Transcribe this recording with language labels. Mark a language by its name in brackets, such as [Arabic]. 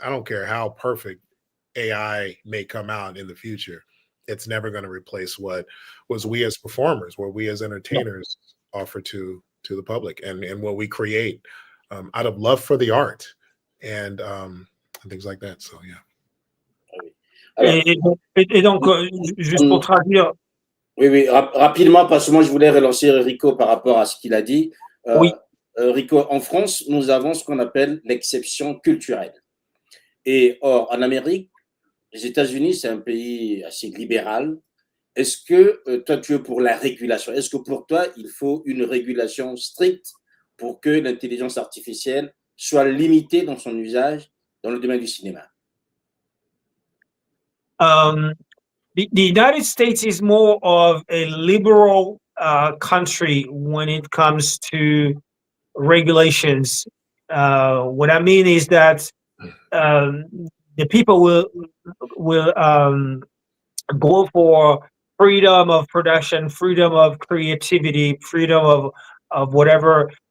[English] I don't care how perfect AI may come out in the future. It's never going to replace what was we as performers, what we as entertainers offer to the public, and what we create out of love for the art and things like that. So yeah. [French] Et donc, juste pour traduire. Oui, rapidement, parce que moi, je voulais relancer Rico par rapport à ce qu'il a dit. Oui. Rico, en France, nous avons ce qu'on appelle l'exception culturelle. Et or, en Amérique, les États-Unis, c'est un pays assez libéral. Est-ce que toi, tu es pour la régulation? Est-ce que pour toi, il faut une régulation stricte pour que l'intelligence artificielle soit limitée dans son usage dans le domaine du cinéma? [English] The United States is more of a liberal country when it comes to regulations. What I mean is that the people will go for freedom of production, freedom of creativity, freedom of whatever.